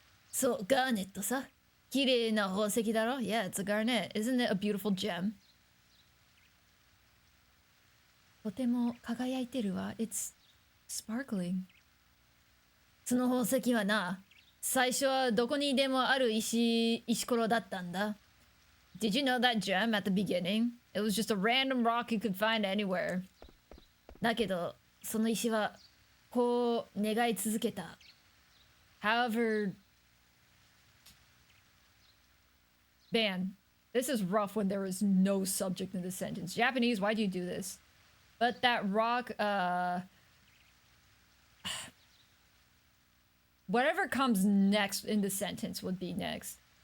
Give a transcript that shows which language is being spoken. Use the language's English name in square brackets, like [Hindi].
[Japanese] そう、ガーネットさ。綺麗な宝石だろ? [English] Yeah, it's a garnet. Isn't it a beautiful gem? [Japanese] とても輝いてるわ. [English] It's sparkling. [Japanese] その宝石はな、最初はどこにでもある石ころだったんだ。 [English] Did you know that gem at the beginning? It was just a random rock you could find anywhere. [Japanese] だけど、その石はこう願い続けた。 [English] However... Man, this is rough when there is no subject in the sentence. Japanese, why do you do this? But that rock, whatever comes next in the sentence would be next.